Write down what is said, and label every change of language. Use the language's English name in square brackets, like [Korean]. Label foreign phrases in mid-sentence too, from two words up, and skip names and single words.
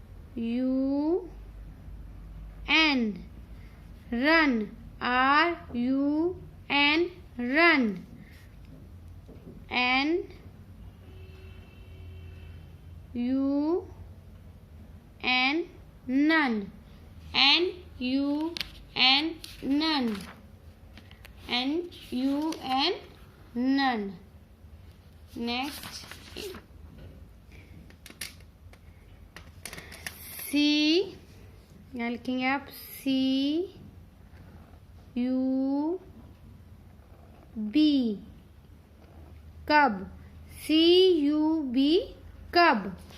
[English] U N, run, R U N, run. N U N, none. N U N, none. N U N, none. Next, C, [Hindi] यहाँ लिखेंगे आप [English] C U B, कब, C U B, कब.